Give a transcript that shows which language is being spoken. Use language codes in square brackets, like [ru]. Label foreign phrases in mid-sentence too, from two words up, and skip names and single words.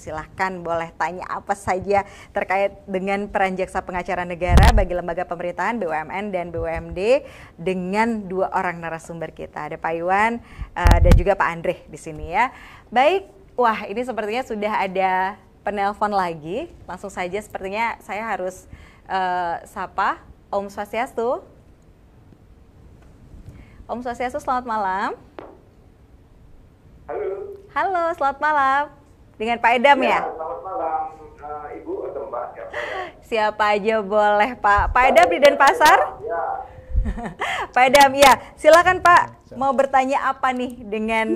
[id] Silahkan boleh tanya apa saja terkait dengan peran jaksa pengacara negara bagi lembaga pemerintahan, BUMN dan BUMD dengan dua orang narasumber kita. Ada Pak Iwan dan juga Pak Andre di sini ya. Baik, wah ini sepertinya sudah ada penelpon lagi. Langsung saja sepertinya saya harus sapa. [ban] Om Swastiastu. Om Swastiastu, [id] selamat malam. Halo. Halo, selamat malam. Dengan Pak Edam ya? Selamat malam, Ibu atau Mbak, siapa ya? Siapa aja boleh Pak. Pak Edam di Denpasar? Ya. Pak Edam, ya. Silakan Pak, mau bertanya apa nih dengan...